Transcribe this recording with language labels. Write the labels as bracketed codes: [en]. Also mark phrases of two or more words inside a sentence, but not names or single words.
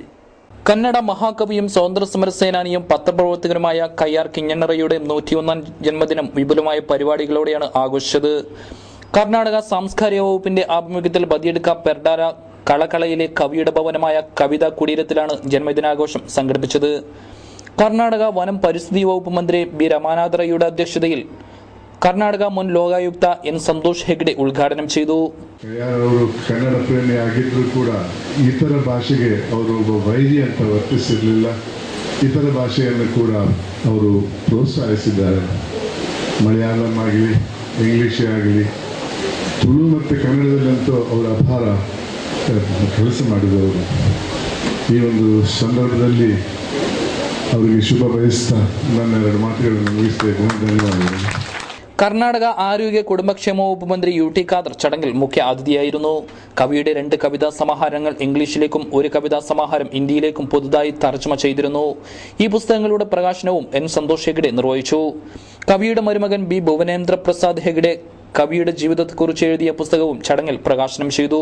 [ml] കന്നഡ മഹാകവിയും സ്വാതന്ത്ര്യ സമര സേനാനിയും പത്രപ്രവർത്തകനുമായ കയ്യാർ കിഞ്ഞണ്ണറയുടെ 101ാം ജന്മദിനം വിപുലമായ പരിപാടികളോടെയാണ് ആഘോഷിച്ചത്. കർണാടക സാംസ്കാരിക വകുപ്പിന്റെ ആഭിമുഖ്യത്തിൽ ബദിയടുക്ക പെർഡാര കളകളയിലെ കവിയുടെ ഭവനമായ കവിതാ കുടീരത്തിലാണ് ജന്മദിനാഘോഷം സംഘടിപ്പിച്ചത്. കർണാടക വനം പരിസ്ഥിതി വകുപ്പ് മന്ത്രി B രമാനാഥ റൈയുടെ അധ്യക്ഷതയിൽ കർണാടക മുൻ ലോകായുക്ത എൻ സന്തോഷ് ഹെഗ്ഡെ ഉദ്ഘാടനം ചെയ്തു. [kn] ಅವರು ಕನ್ನಡ ಪ್ರೇಮಿ ಆಗಿದ್ರು ಕೂಡ ಇತರ ಭಾಷೆಗೆ ಅವರು ಒಬ್ಬ ವೈರಿ ಅಂತ ವರ್ತಿಸಿರಲಿಲ್ಲ. ಇತರ ಭಾಷೆಯನ್ನು ಕೂಡ ಅವರು ಪ್ರೋತ್ಸಾಹಿಸಿದ್ದಾರೆ. ಮಲಯಾಳಂ ಆಗಲಿ, ಇಂಗ್ಲಿಷ್ ಆಗಲಿ, ತುಳು ಮತ್ತು ಕನ್ನಡದಲ್ಲಂತೂ ಅವರ ಅಪಾರ ಕೆಲಸ ಮಾಡಿದವರು. ಈ ಒಂದು ಸಂದರ್ಭದಲ್ಲಿ ಅವರಿಗೆ ಶುಭ ಬಯಸ್ತಾ ನನ್ನ 2 ಮಾತುಗಳನ್ನು ಮುಗಿಸ್ತಾ ಇದ್ದೇನೆ. ಧನ್ಯವಾದಗಳು. [ml] കർണാടക ആരോഗ്യ കുടുംബക്ഷേമ വകുപ്പ് മന്ത്രി UT ഖാദർ ചടങ്ങിൽ മുഖ്യ അതിഥിയായിരുന്നു. കവിയുടെ 2 കവിതാ സമാഹാരങ്ങൾ ഇംഗ്ലീഷിലേക്കും 1 കവിതാ സമാഹാരം ഹിന്ദിയിലേക്കും പുതുതായി തർജ്ജമ ചെയ്തിരുന്നു. ഈ പുസ്തകങ്ങളുടെ പ്രകാശനവും എൻ സന്തോഷ് ഹെഗ്ഡെ നിർവഹിച്ചു. കവിയുടെ മരുമകൻ B ഭുവനേന്ദ്ര പ്രസാദ് ഹെഗ്ഡെ കവിയുടെ ജീവിതത്തെക്കുറിച്ച് എഴുതിയ പുസ്തകവും ചടങ്ങിൽ പ്രകാശനം ചെയ്തു.